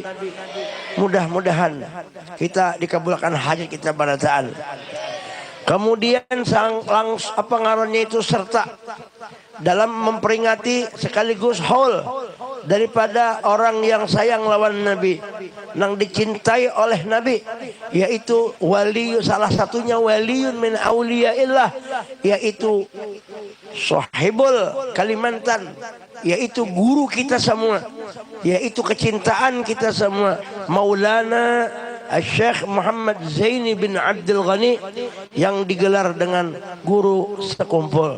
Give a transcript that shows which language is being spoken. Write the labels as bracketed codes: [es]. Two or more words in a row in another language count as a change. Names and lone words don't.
[id] Mudah-mudahan kita dikabulkan hajat kita pada saat. Kemudian apa ngarannya itu serta dalam memperingati sekaligus haul daripada orang yang [bjn] sayang lawan Nabi, [id] yang dicintai oleh Nabi, yaitu wali, salah satunya [ar] ولي من أولياء الله, [id] yaitu Sahibul Kalimantan, yaitu guru kita semua, yaitu kecintaan kita semua, Maulana Syekh Muhammad Zaini bin Abdul Ghani, yang digelar dengan guru sekumpul.